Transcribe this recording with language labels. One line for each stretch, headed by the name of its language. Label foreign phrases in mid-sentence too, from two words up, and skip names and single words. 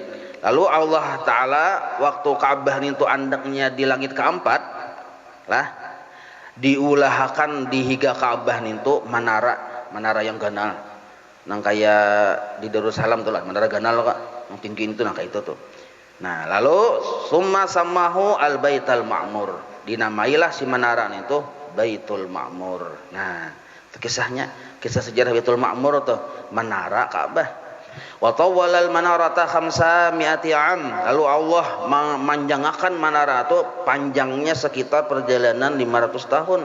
Banjar: Lalu Allah Ta'ala waktu Ka'bah itu andaknya di langit keempat lah, diulahakan di higa Ka'bah itu menara yang ganal, nang kayak di Darussalam tuh lah, menara ganal kok, yang tinggi itu nang kayak itu tuh. Nah lalu
Arabic: ثم سماه البيت المعمور,
Banjar: dinamailah si menara itu Baitul Ma'mur. Nah itu kisahnya, kisah sejarah Baitul Ma'mur tuh, menara Ka'bah.
Arabic: وطول المنارة 500 عام,
Indonesian: lalu Allah memanjangkan menara itu panjangnya sekitar perjalanan 500 tahun.